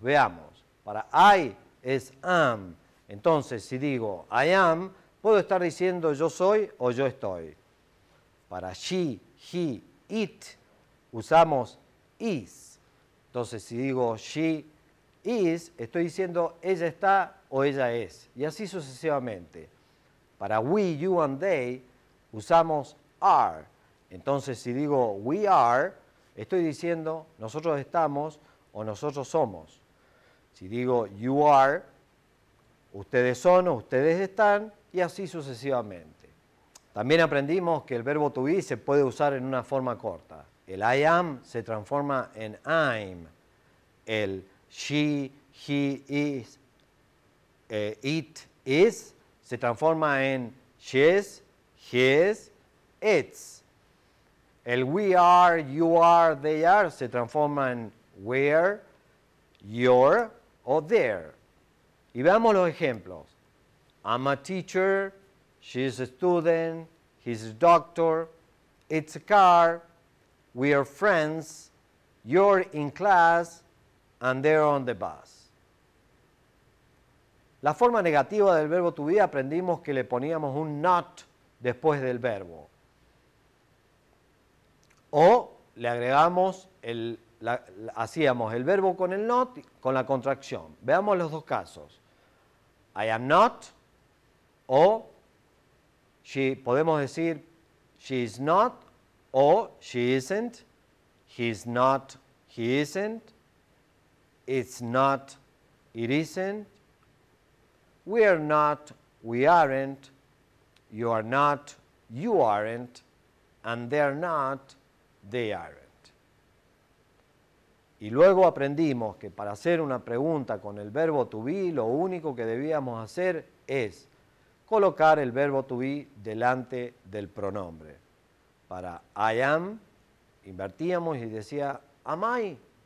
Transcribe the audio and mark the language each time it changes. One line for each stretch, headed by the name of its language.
Spanish: Veamos, para I es am. Entonces, si digo
English: I am,
Spanish: puedo estar diciendo yo soy o yo estoy. Para she, he, it, usamos is. Entonces, si digo
English: she is,
Spanish: estoy diciendo ella está o ella es. Y así sucesivamente. Para
English: we, you, and they,
Spanish: usamos are. Entonces, si digo
English: we are,
Spanish: estoy diciendo nosotros estamos o nosotros somos. Si digo
English: you are,
Spanish: ustedes son o ustedes están, y así sucesivamente. También aprendimos que el verbo
English: to be
Spanish: se puede usar en una forma corta. El
English: I am
Spanish: se transforma en
English: I'm.
Spanish: El
English: she, he is, it is
Spanish: se transforma en
English: she's, his, its.
Spanish: El
English: we are, you are, they are
Spanish: se transforma en
English: where, your
Spanish: o
English: their.
Spanish: Y veamos los ejemplos.
English: I'm a teacher, she's a student, he's a doctor, it's a car, we are friends, you're in class, and they're on the bus.
Spanish: La forma negativa del verbo
English: to be
Spanish: aprendimos que le poníamos un not después del verbo. O le agregamos, hacíamos el verbo con el not, con la contracción. Veamos los dos casos.
English: I am not,
Spanish: o podemos decir
English: she is not, o she isn't, he is not, he isn't, it's not, it isn't, we are not, we aren't, you are not, you aren't, and they're not, they aren't.
Spanish: Y luego aprendimos que para hacer una pregunta con el verbo
English: to be,
Spanish: lo único que debíamos hacer es colocar el verbo to be delante del pronombre. Para
English: I am,
Spanish: invertíamos y decía
English: am I.